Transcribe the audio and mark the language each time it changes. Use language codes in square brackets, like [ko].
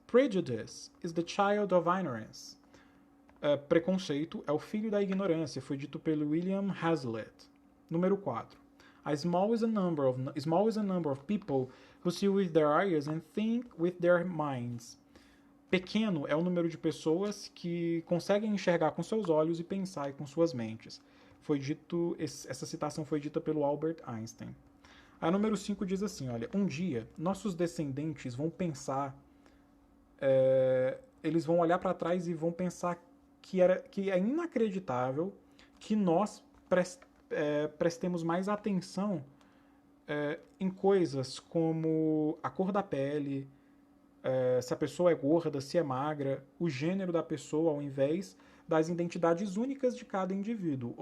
[en] Prejudice is the child of ignorance. [pt] Preconceito é o filho da ignorância. Foi dito pelo William Hazlitt. Número 4. [en] Small is a number of people who see with their eyes and think with their minds. [pt] Pequeno é o número de pessoas que conseguem enxergar com seus olhos e pensar com suas mentes. Essa citação foi dita pelo Albert Einstein. A número 5 diz assim, olha: um dia nossos descendentes vão pensar, eles vão olhar para trás e vão pensar que é inacreditável que nós prestemos mais atenção em coisas como a cor da pele, se a pessoa é gorda, se é magra, o gênero da pessoa, ao invés das identidades únicas de cada indivíduo.